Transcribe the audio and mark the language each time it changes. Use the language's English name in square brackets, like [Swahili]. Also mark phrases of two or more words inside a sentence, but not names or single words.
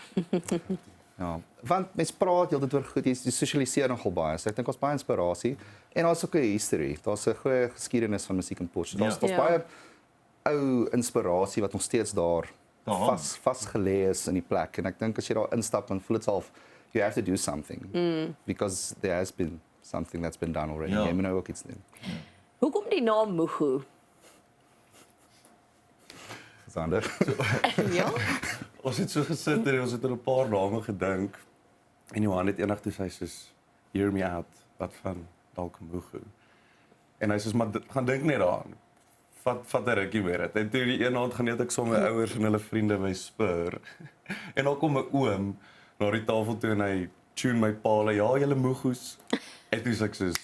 [Afrikaans] Ja, want mense praat heeltyd oor goed, jy sosialiseer nogal baie. So ek dink ons baie inspirasie en daar's ook 'n history. Daar's 'n goeie geskiedenis van musiek in Potch. Daar's baie ou inspirasie wat nog steeds daar vasgelê is in die plek en ek dink as jy daar instap dan voel dit self [English] you have to do something because there has been something that's been done already. [Afrikaans] Jy moet nou ook iets doen. Hoekom die naam Mugu? Zander. Ja? Ons het so gesit en ons het aan 'n paar name gedink en Johan het eendag toe sê soos [English] hear me out, [Afrikaans] wat van dalk Mugu. En hy sê maar gaan dink net daaraan. Vat 'n rukkie weer dit. En toe die een aand gaan net ek saam met my ouers en hulle vriende by Spur. En dan kom 'n oom na die tafel toe en hy tune my paal, ja, julle Mugus. En toe sê ek soos